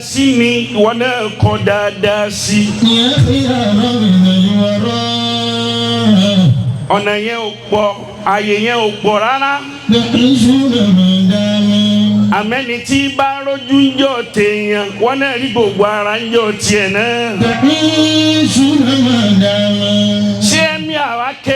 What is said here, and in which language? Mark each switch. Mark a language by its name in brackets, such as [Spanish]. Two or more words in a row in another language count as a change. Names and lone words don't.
[Yoruba] sí ni, ìwọ náà kọ dáadáa sí. [Arabic] يا خيار من الورى. [Yoruba] Ọ̀nà yẹn ò pọ̀, ààyè yẹn ò pọ̀ rárá. [Arabic] تعيشون ما دام. [Yoruba] Àmẹ́ni tí bá rójú ń jọ tèèyàn, wọ́n náà rí gbogbo ara ń jọ tiẹ̀ náà. [Arabic] تعيشون ما دام. [Yoruba] Ṣé ẹ̀mí àwa